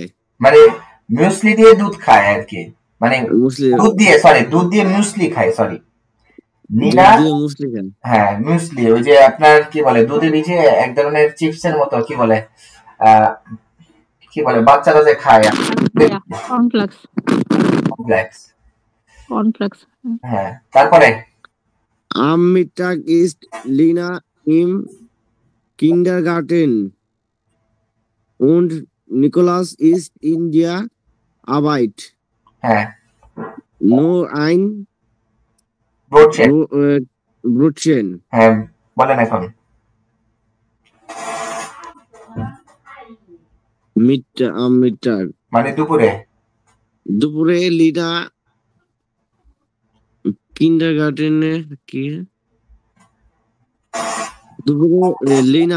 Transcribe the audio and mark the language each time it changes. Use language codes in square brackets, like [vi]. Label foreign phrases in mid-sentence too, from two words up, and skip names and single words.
[bn] মানে মুসলি দিয়ে দুধ খায় আর কি, মানে দুধ দিয়ে মুসলি খায়, সরি নিনা মুসলি খায়। হ্যাঁ মুসলি, ওই যে আপনার কি বলে দুধের নিচে এক ধরনের চিপসের মতো, কি বলে বাচ্চারা যে খায়, কর্নফ্লেক্স। হ্যাঁ তারপরে [de] Am Mittag ist Lina im Kindergarten und Nicholas ist in der Arbeit. [bn] হ্যাঁ [de] Nur ein Brötchen. [bn] হ্যাঁ বলেন এখন। [de] Am Mittag [bn] মানে দুপুরে লিনা কিন্ডারগার্টেনে কি দুপুরে লিনা